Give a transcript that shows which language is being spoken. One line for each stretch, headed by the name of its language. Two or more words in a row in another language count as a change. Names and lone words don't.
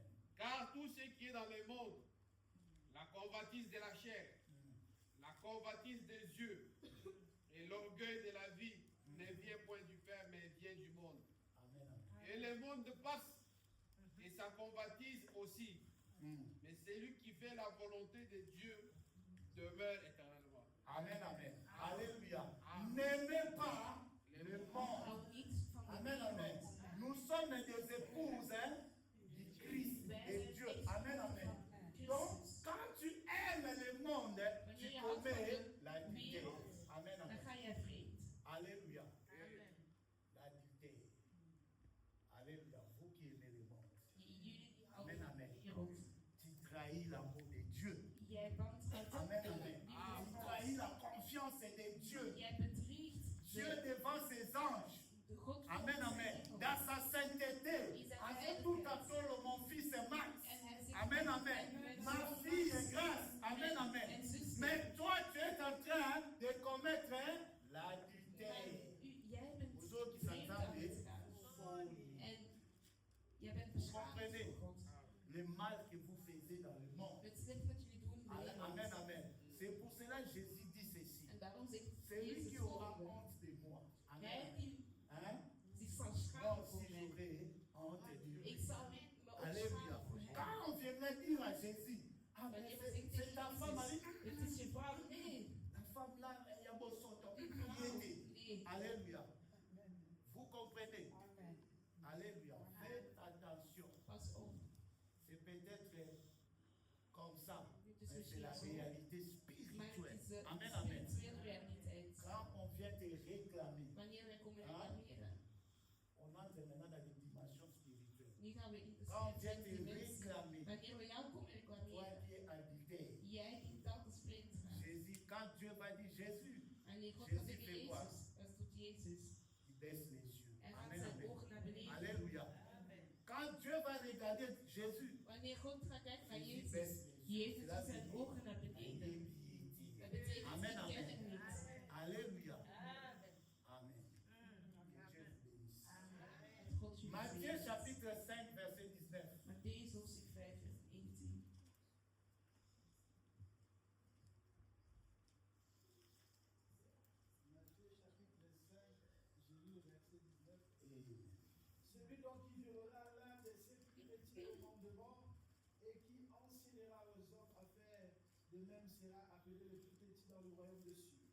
French: Car tout ce qui est dans le monde, la convoitise de la chair, la convoitise des yeux et l'orgueil de la vie ne vient point du Père, mais vient du monde. Amen, amen. Et le monde passe et sa convoitise aussi. Mais celui qui fait la volonté de Dieu demeure éternellement. Amen, amen. Alléluia. N'aimez pas le monde.
Dutch: Hou niet van de
French: Amen, amen.
Dutch: wereld.
French: Nous sommes des épouses du Christ et Dieu. Amen, amen. Donc, quand tu aimes le monde, tu commets l'adultère. Amen,
Dutch: Dan
French: amen.
Dutch: ga je vreemd.
French: Alléluia. L'adultère. Alléluia. Vous qui aimez le monde,
Dutch: Jullie die
French: Amen,
Dutch: houden
French: amen.
Dutch: van de wereld.
French: tu trahis l'amour de Dieu.
Dutch: Jij wantrouwt
French: Amen,
Dutch: de
French: amen.
Dutch: liefde
French: Tu
Dutch: van
French: trahis
Dutch: God.
French: la confiance de Dieu.
Dutch: Jij bedriegt
French: Dieu devant ses anges.
Dutch: de God van
French: Amen,
Dutch: zijn
French: amen.
Dutch: engelen.
French: Dans sa sainteté. Avec tout à fait, mon fils est Max.
Dutch: En hij zegt,
French: Amen, amen. Ma fille est grâce. Amen, amen. Mais toi, tu es en train de commettre l'adultère.
Dutch: Jij bent
French: Vous autres qui
Dutch: vreemd aan
French: s'entendent,
Dutch: het gaan.
French: folie.
Dutch: En jij bent beschaamd
French: Comprenez.
Dutch: voor God.
French: Le mal que vous faisiez dans le monde.
Dutch: Het slecht wat jullie doen in de
French: Amen,
Dutch: wereld.
French: amen, amen. C'est pour cela que Jésus dit ceci.
Dutch: En daarom zegt
French: Celui
Dutch: Jezus
French: qui aura
Dutch: volgende.
French: honte de moi. Amen.
Dutch: Jij die
French: Hein?
Dutch: zich zal
French: Moi
Dutch: schamen voor
French: aussi
Dutch: mij.
French: j'aurai honte de lui.
Dutch: Ik zal me ook
French: Alléluia.
Dutch: schamen voor hem.
French: Quand on viendrait dire à Jésus, ah, mais
Dutch: Wanneer we zeggen
French: c'est ta
Dutch: tegen
French: femme, elle
Dutch: Jezus,
French: dit,
Dutch: het is je vrouw. Nee.
French: la femme là, il y a beau son temps, piété.
Dutch: Nee.
French: Alléluia. Vous comprenez? Alléluia. Faites attention.
Dutch: Pas op.
French: C'est peut-être comme ça,
Dutch: Dit
French: mais
Dutch: is
French: c'est la
Dutch: misschien zo.
French: réalité
Dutch: Maar het
French: spirituelle.
Dutch: is de
French: Amen, amen.
Dutch: spirituele realiteit.
French: Quand on vient te réclamer,
Dutch: Wanneer wij komen Ah. reclameren.
French: on entre maintenant dans les dimensions spirituelles.
Dutch: Nu gaan we in de
French: Quand on vient te
Dutch: spirituele dimensie.
French: réclamer,
Dutch: Wanneer we jou komen
French: toi
Dutch: reclameren.
French: qui es adultère,
Dutch: Jij die telkens vreemd gaat.
French: Jésus, quand Dieu va dire Jésus,
Dutch: Wanneer God Jezus gaat zeggen
French: fait quoi?
Dutch: Jezus, dat doet Jezus.
French: il baisse les yeux.
Dutch: En gaat
French: Amen,
Dutch: zijn
French: amen.
Dutch: ogen naar beneden.
French: Alléluia. Quand Dieu va regarder Jésus,
Dutch: Wanneer God gaat kijken naar
French: Jésus
Dutch: Jezus,
French: baisse les yeux.
Dutch: Jezus
French: Cela
Dutch: doet zijn
French: veut
Dutch: ogen naar
French: dire, il
Dutch: beneden.
French: est
Dutch: Dat
French: piété.
Dutch: betekent
French: Amen,
Dutch: ik ken hem
French: amen.
Dutch: niet.
French: Alléluia. Amen. Que Dieu vous bénisse.
Dutch: Dat God jullie
French: Matthieu
Dutch: zegent.
French: chapitre 5, verset 19.
Dutch: Matthäus hoofdstuk 5 vers 19.
French: Matthieu chapitre 5, j'ai lu le verset 19. Et Celui donc qui violera l'un de ses plus petits commandements et qui enseignera aux hommes à faire de même sera appelé le plus petit dans le royaume des cieux.